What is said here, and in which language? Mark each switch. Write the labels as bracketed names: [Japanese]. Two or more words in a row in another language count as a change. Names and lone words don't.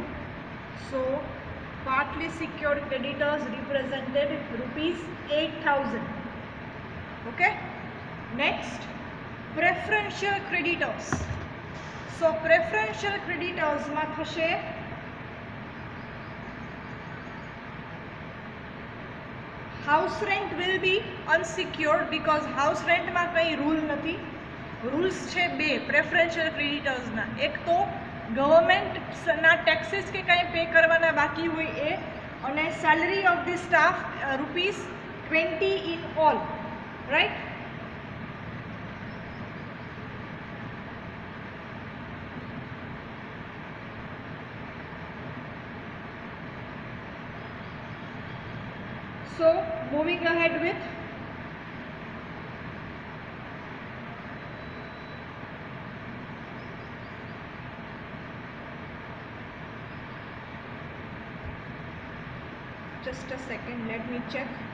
[English] So partly secured creditors represented rupees 8,000. Okay. Next, preferential creditors. So preferential creditors [Gujarati] માં થશે [English] house rent will be unsecured because house rent [Gujarati] માં કઈ rule નથી. rules છે બે [English] preferential creditors [Gujarati] ના. એક તો ગવર્મેન્ટ ના ટેક્સીસ કે કંઈ પે કરવાના બાકી હોય એ, અને [English] salary of the staff rupees 20 in all, right? So moving ahead with just a second, let me check.